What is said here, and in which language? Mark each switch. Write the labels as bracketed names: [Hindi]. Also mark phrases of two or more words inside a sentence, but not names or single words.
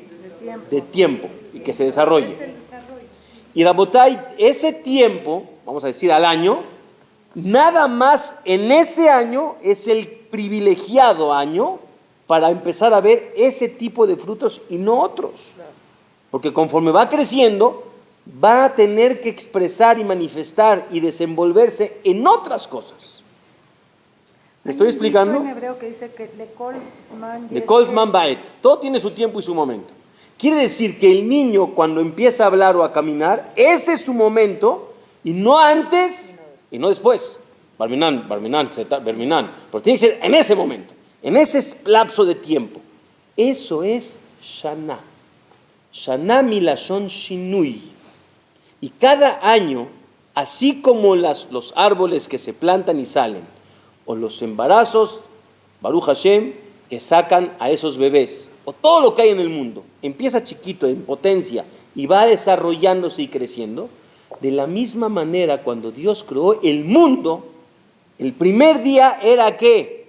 [Spanish] De tiempo, y que se desarrolle. Y Rabotay, ese tiempo, vamos a decir al año, nada más en ese año es el privilegiado año para empezar a ver ese tipo de frutos y no otros. Porque conforme va creciendo, va a tener que expresar y manifestar y desenvolverse en otras cosas. ¿Me estoy explicando? Hay un dicho en hebreo que dice que [Hebrew] לכל זמן ועת. [Spanish] Todo tiene su tiempo y su momento. Quiere decir que el niño, cuando empieza a hablar o a caminar, ese es su momento y no antes y no después. Barminan, pero tiene que ser en ese momento, en ese lapso de tiempo. Eso es Shana. [Hebrew] שנה מלשון שינוי. [Spanish] Y cada año, así como los árboles que se plantan y salen, o los embarazos, [Hebrew] ברוך השם, [Spanish] que sacan a esos bebés, o todo lo que hay en el mundo, empieza chiquito, en potencia, y va desarrollándose y creciendo, de la misma manera cuando Dios creó el mundo, el primer día era ¿qué?